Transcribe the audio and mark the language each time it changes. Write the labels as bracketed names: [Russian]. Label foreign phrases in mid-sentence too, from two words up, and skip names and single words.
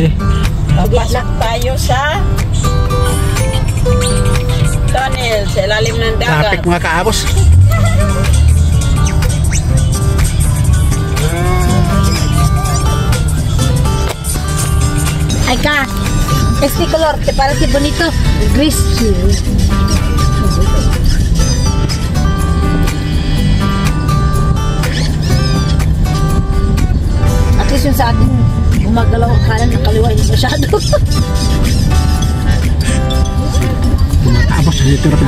[Filipino] Papasok tayo sa tunnel sa ilalim ng dagat. Traffic mga kaabos. Ay ka, [Spanish] este color, te parece bonito, gris. [Filipino] At least yung sa atin, gumagalaw ang kanan ng kaliwa, hindi masyado. Kaabos, dito na